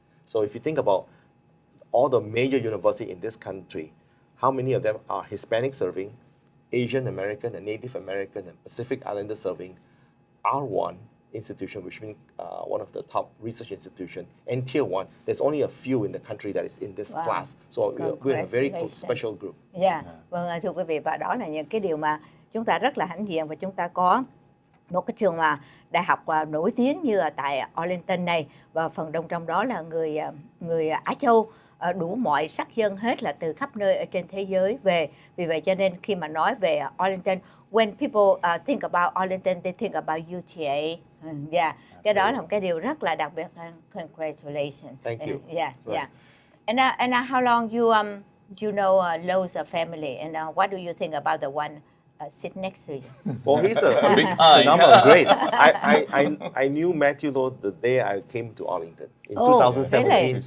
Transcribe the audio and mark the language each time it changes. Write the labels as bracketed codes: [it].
[en] So if you think about all the major universities in this country, how many of them are Hispanic serving, Asian American and Native American and Pacific Islander serving, R1 institution, which means one of the top research institutions, and Tier 1. There's only a few in the country that is in this class. So we're in a very special group. [vi] Vâng, thưa quý vị, và đó là những cái điều mà chúng ta rất là hãnh diện, và chúng ta có một cái trường đại học nổi tiếng như là tại Arlington này, và phần đông trong đó là người Á Châu, đủ mọi sắc dân hết, là từ khắp nơi ở trên thế giới về. Vì vậy cho nên khi mà nói về Arlington, when people think about Arlington, they think about UTA. Cái đó là một cái điều rất là đặc biệt. [en] Congratulations. Thank you. And how long you know Lowe's family, and what do you think about the one sit next to you? Well, he's a big phenomenal, great. I knew Matthew Lowe the day I came to Arlington in 2017.